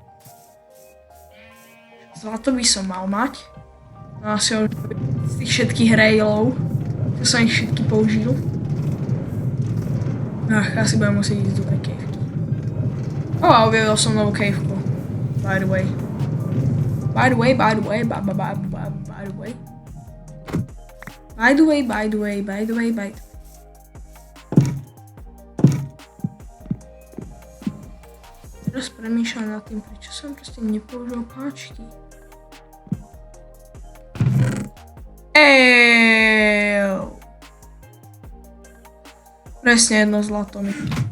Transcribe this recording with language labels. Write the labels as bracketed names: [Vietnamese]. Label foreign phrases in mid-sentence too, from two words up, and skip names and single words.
[Slovak] Zlato by som mal mať. No asi už z tých všetkých railov. Čo som ich všetky použil. Asi budem musieť ísť do tej kejvky. A objavil som novú kejvku. [English] By the way. By the way. [Slovak] Teraz premýšľam nad tým, prečo som proste nepoužil páčky. Presne jedno zlato mi chýba.